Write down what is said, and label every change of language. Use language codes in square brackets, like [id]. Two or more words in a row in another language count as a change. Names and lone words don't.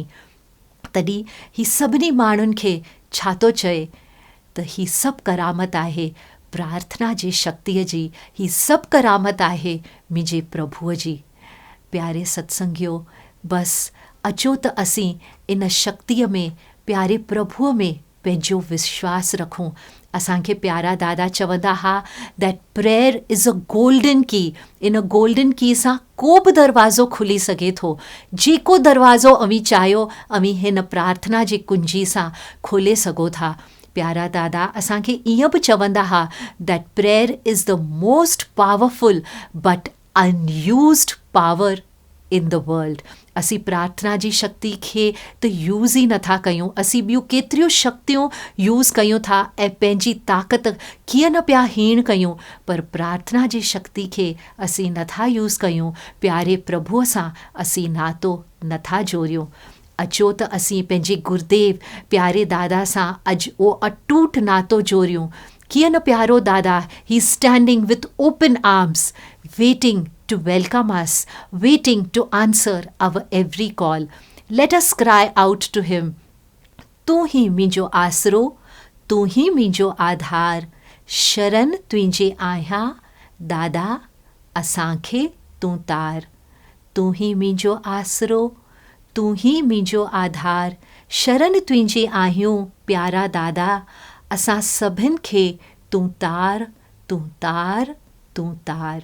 [sd] तॾहिं ही सभिनी माण्हुनि खे छा थो चए त ही सभु करामत आहे प्रार्थना जी शक्तिअ जी, ही सभु करामत आहे मुंहिंजे प्रभुअ जी। प्यारे सत्संगियो, बसि अचो त असीं इन शक्तिअ में प्यारे प्रभुअ में पंहिंजो विश्वास रखूं। असांखे प्यारा दादा चवंदा हुआ [en] that prayer is a golden key. [sd] इन [en] golden key [sd] सां को बि दरवाज़ो खुली सघे थो। जेको दरवाज़ो अमीं चाहियो अमीं हिन प्रार्थना जी कुंजी सां खोले सघो था। प्यारा दादा असांखे ईअं बि चवंदा हुआ [en] that prayer is the most powerful but unused power in the world. [sd] असीं प्रार्थना जी शक्ति खे त यूज़ ई नथा कयूं, असीं ॿियूं केतिरियूं शक्तियूं यूज़ कयूं था ऐं पंहिंजी ताक़त कीअं न पिया हीण कयूं, पर प्रार्थना जी शक्ति खे असीं नथा यूज़ कयूं। प्यारे प्रभुअ सां असीं नातो नथा जोड़ियूं। अचो त असीं पंहिंजे गुरुदेव प्यारे दादा सां अॼु उहो अटूट नातो जोड़ियूं। कीअं न प्यारो दादा, ही [en] standing with open arms waiting to welcome us, waiting to answer our every call. Let us cry out to him, [sd] तू ही मुंहिंजो आसरो, तू ही मुंहिंजो आधार, शरण तुंहिंजे आहियां, दादा असांखे तूं तार. तू ही मुंहिंजो आसरो, तू ही मुंहिंजो आधार, शरण तुंहिंजे आहियूं प्यारा दादा, असां सभिनि खे तूं तार, तूं तार, तूं तार.